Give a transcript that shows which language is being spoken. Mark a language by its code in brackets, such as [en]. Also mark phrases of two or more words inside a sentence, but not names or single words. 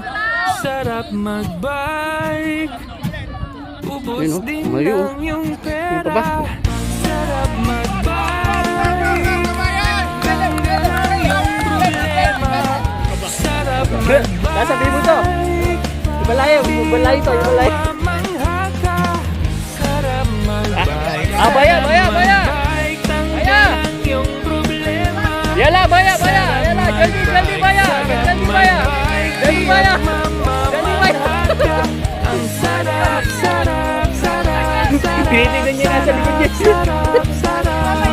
[tl] Sarap magbike, ubos Yun, oh. din Malayo, oh. ang iyong Yun pa ba? pera. Sarap magbike, tanggal ang iyong problema. Sarap Sasabihin mo to. magbike, Ibalayo, ibalayo to, ibalayo. mamangha ka. Sarap magbike, Baya, baya, baya. magbike, tanggal Baya. ang iyong problema. Yala, baya, baya. Yala, jaldi, jaldi, baya. Jaldi, baya. Jaldi, baya. Jaldi, baya. Ang sarap, sarap, sarap, sarap. Tinitignan niya nasa likod niya. Sarap, sarap.